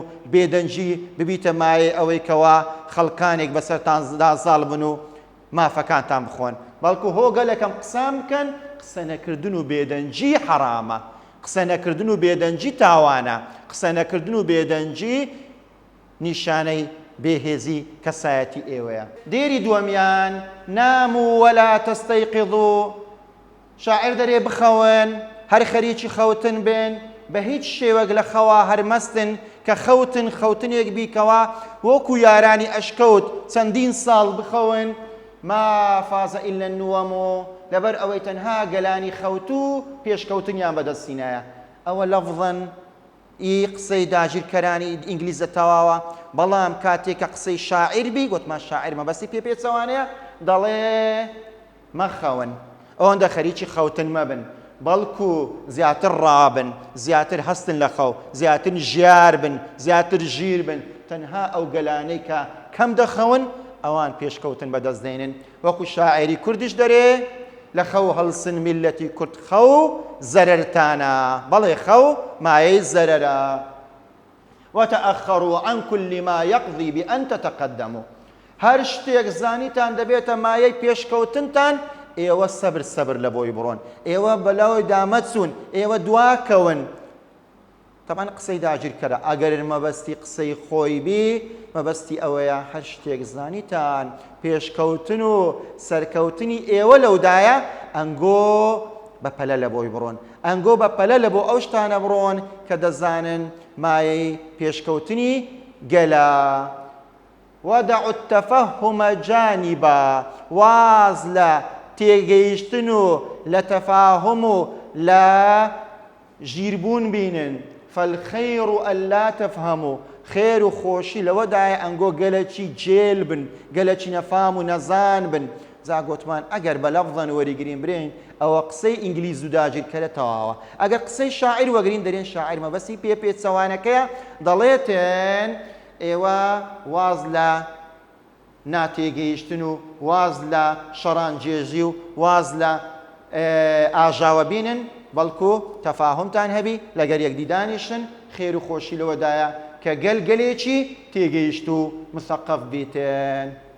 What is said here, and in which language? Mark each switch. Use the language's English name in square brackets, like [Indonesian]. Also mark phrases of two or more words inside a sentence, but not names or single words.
[Central Kurdish] بێدەنجی ببیتە مایە ئەوەی کەوا خەڵکانێک بەسەرتان ساڵ بن و مافەکانتان بخۆن بەڵکو هۆگەلەکەم قسام بکەن قسە نەکردن و بێدەنجی حەرامە قسە نەکردن و بێدەنجی تاوانە قسە نەکردن و بێدەنجی نیشانەی بێهێزی کەسایەتی ئێوەیە دێری دووەمیان [Arabic] ناموا ولا تستيقظوا [Central Kurdish] شاعر دەرێ بخەون هەر خەریکی خەوتن بێن بە هیچ شێوەک لە خەوا هەرمەستن کە خەوتنێک بیکەوە وەکو یارانی ئەشکەوت چەندین ساڵ بخەون [Arabic] ما فاز إلا النوم [Central Kurdish] لەبەر ئەوەی تەنها گەلانی خەوت و پێشکەوتنیان بەدەستینایە ئەوە لەفظەن ئی قسەی داگیرکەرانی ئینگلیزە تەواوە بەڵام کاتێکە قسەی شاعیر بی گوتمان شاعیر مەبەستی پێچەوانەیە دەڵێ مەخەون ئەوەندە خەریکی خەوتن مەبن بەڵکو زیاتر ڕابن زیاتر هەستن لە خەو زیاتر ژیار بن زیاتر ژیر بن تەنها ئەو گەلانەی کە کەم دەخەون ئەوان پێشکەوتن بەدەستدێنن وەکو شاعری کوردیش دەرێ لە خەو هەڵسن میلەتی کورد خەو زەرەرتانە بەڵێ خەو مایەی زەرەرە [Arabic] وتأخروا عن كل ما يقضي بأن تتقدموا [Central Kurdish] هەر شتێک زانیتان دەبێتە مایەی پێشکەوتنتان ئێوە سەبر لە بۆی بڕۆن ئێوە بەلاوی دامەچون ئێوە دواکەون تەمان قسەی داگیرکەرە ئەگەر مەبەستی قسەی خۆی بی مەبەستی ئەوەیە هەر شتێک زانیتان پێشکەوتن و سەرکەوتنی ئێوە لەودایە ئەنگۆ بەپەلە لە بۆی بڕۆن ئەنگۆ بەپەلە لە بۆ ئەو شتانە بڕۆن کە دەزانن مایەی پێشکەوتنی گەلە وەدەعوا [Arabic] التەفەهومە جانیبا [Central Kurdish] واز لە تێگەیشتن و لە تەفاهم و لە ژیربوون بینن [Arabic] فالخير ألا تفهموا [Central Kurdish] خێر و خۆشی لەوەدایە ئەنگۆ گەلەکی جێل بن گەلەکی نەفام و نەزان بن زاگۆتمان ئەگەر بە لەفظەن وەریگرین برین ئەوە قسەی ئینگلیز و داگیرکەرە تەواوە ئەگەر قسەی شاعیر وەگرین دەرێن شاعیر مەبەستی پێچەوانەکەیە دەڵێتن ئێوە واز لە ناتێگەیشتن و واز لە شەڕانجێژی و واز لە ئاژاوە بینن بەڵکو تەفاهمتان هەبی لەگەر یەکدیدانیشن خێر و خۆشی لەوەدایە کە گەلگەلێکی تێگەیشت و مثەقف بیتن